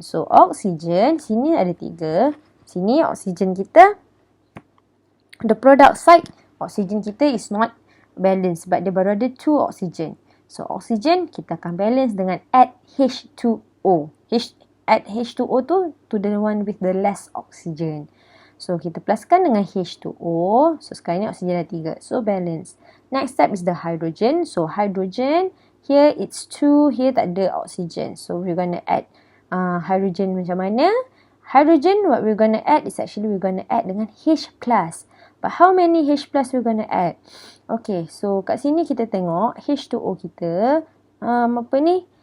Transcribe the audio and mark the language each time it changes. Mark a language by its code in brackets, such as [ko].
[ms] So, oksigen, sini ada 3. Sini oksigen kita, the product side, oksigen kita [en] is not balanced. [ms] Sebab dia baru ada 2 oksigen. So, oksigen kita akan balance dengan add H2O. [en] Add H2O tu to the one with the less oxygen. [ms] So, kita pluskan dengan H2O. So, sekarang ni oksigen ada 3. So, balance. [en] Next step is the hydrogen. So, hydrogen, here it's 2, here tak ada oxygen. So we're going to add hydrogen macam mana? Hydrogen what we're going to add is actually we're going to add dengan H+. But how many H plus we're gonna add? Okay, so [ms] kat sini kita tengok H2O kita, apa ni?